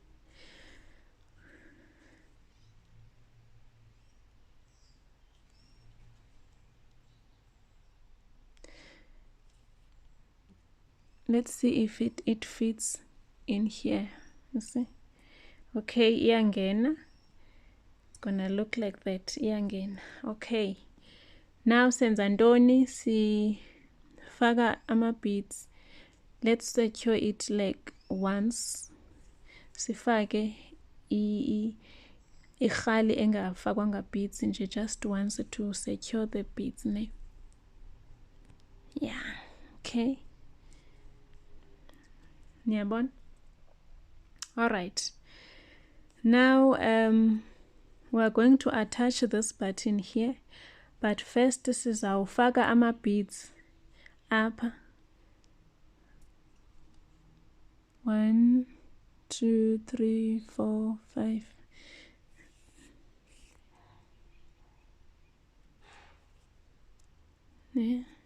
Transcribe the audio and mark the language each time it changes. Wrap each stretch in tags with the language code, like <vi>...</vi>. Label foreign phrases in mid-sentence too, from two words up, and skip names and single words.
<en>Let's see if it fits in here. You see? Okay, iyangena. It's gonna look like that.</en> <xh>Iyangena. Okay. Now senza ntoni? Sifaka ama beads.</xh> <en>Let's secure it like once.</en> <xh>Sifake ikhali engafakwanga beads nje,</xh> <en>just once to secure the beads. Yeah. Okay. Niyabona? All right. Now we are going to attach this button here, but first</en> <xh>sizawufaka ama beads apha.</xh> <en>1, 2, 3, 4, 5. Yeah.</en>